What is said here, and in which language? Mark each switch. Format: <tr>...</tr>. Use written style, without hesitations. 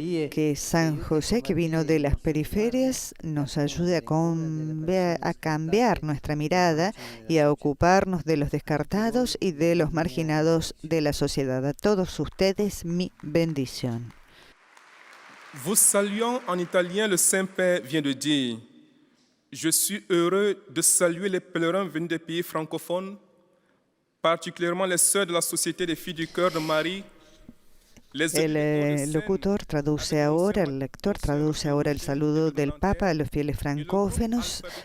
<es>Que San José, que vino de las periferias, nos ayude a cambiar nuestra mirada y a ocuparnos de los descartados y de los marginados de la sociedad. A todos ustedes, mi bendición.</es> <fr>Vous saluant en italien, le Saint-Père vient de dire: Je suis heureux de saluer les pèlerins venus des pays francophones, particulièrement les sœurs de la Société des Filles du Cœur de Marie.</fr> <es>El locutor traduce ahora, el lector traduce ahora el saludo del Papa a los fieles francófonos.</es>